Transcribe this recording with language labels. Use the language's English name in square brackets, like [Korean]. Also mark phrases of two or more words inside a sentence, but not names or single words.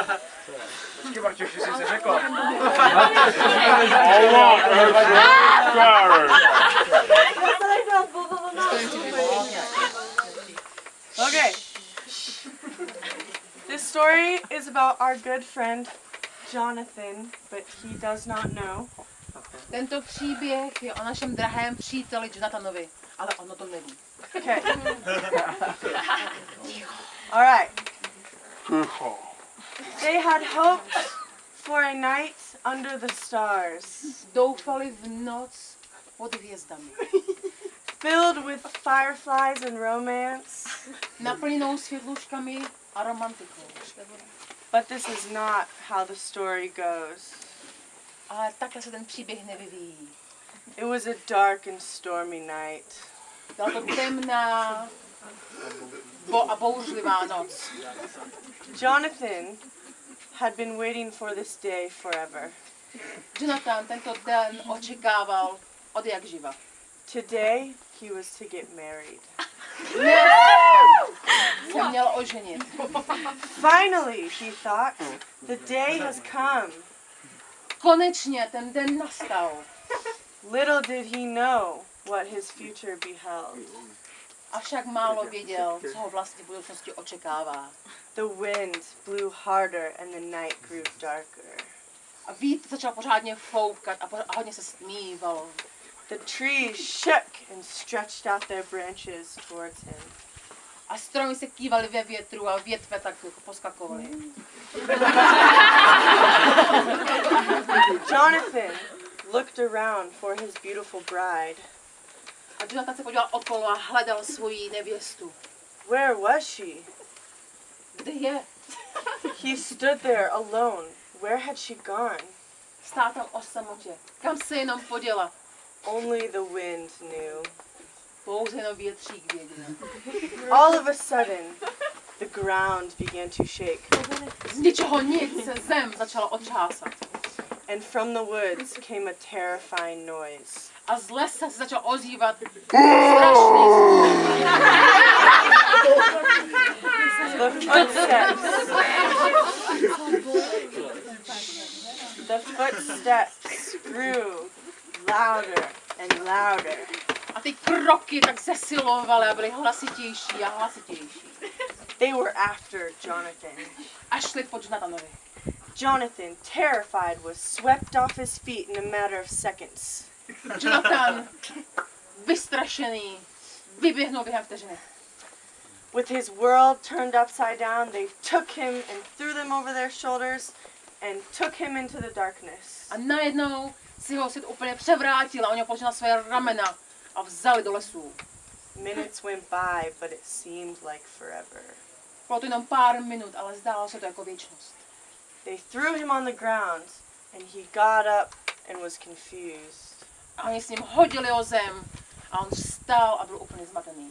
[English] Okay. This story is about our good friend Jonathan, but he does not know. [Czech] Tento příběh je o našem drahém příteli Jonathanovi, ale ono to neví. [English] Okay. All right. They had hoped for a night under the stars, [Czech] Doufali v noc pod hvězdami. [English] filled with fireflies and romance. [Czech] Naplněnou světluškami a romantikou. [English] But this is not how the story goes. [Czech] Ale takhle se ten příběh nevyvíjí. [English] It was a dark and stormy night. [Czech] Byla to temná a bouřlivá noc. [English] Jonathan had been waiting for this day forever. [Czech] Jonathan tento den očekával od jak živa. [English] Today he was to get married. [Czech] Se měl oženit. [English] Finally, he thought, the day has come. [Czech] Konečně ten den nastal. [English] Little did he know what his future beheld. [Czech] Avšak málo věděl, co ho vlastně v budoucnosti očekává. [English] The wind blew harder and the night grew darker. [Czech] A vítr začal pořádně foukat a hodně se stmívalo. [English] The trees shook and stretched out their branches towards him. [Czech] A stromy se kývaly ve větru a větve tak jako poskakovaly. [English] Jonathan looked around for his beautiful bride. [Czech] A Jonathan se podíval okolo a hledal svoji nevěstu. [English] Where was she? [Czech] Kde je? [English] He stood there alone. Where had she gone? [Czech] Stál tam o samotě. Kam se jenom poděla? [English] Only the wind knew. [Czech] Pouze jenom větřík věděl. [English] All of a sudden, the ground began to shake. [Czech] Z ničeho nic se zem začala otřásat. [English] And from the woods came a terrifying noise. [Czech] A z lesa se začal ozývat strašný zvuk. [English] The footsteps grew louder and louder. [Czech] A ty kroky tak zesilovaly a byly hlasitější a hlasitější. [English] They were after Jonathan. [Czech] A šli po Jonathanovi. [English] Jonathan, terrified, was swept off his feet in a matter of seconds. [Czech] Jonathan, vystrašený, vyběhnul během vteřiny. [English] With his world turned upside down, they took him and threw them over their shoulders and took him into the darkness. [Czech] A najednou si ho svět úplně převrátil a oni ho položili na své ramena a vzali do lesů. [English] Minutes went by, but it seemed like forever. [Czech] Bylo to jenom pár minut, ale zdálo se to jako věčnost. [English] They threw him on the ground, and he got up and was confused. [Czech] A oni s ním hodili o zem a on vstal a byl úplně zmatený.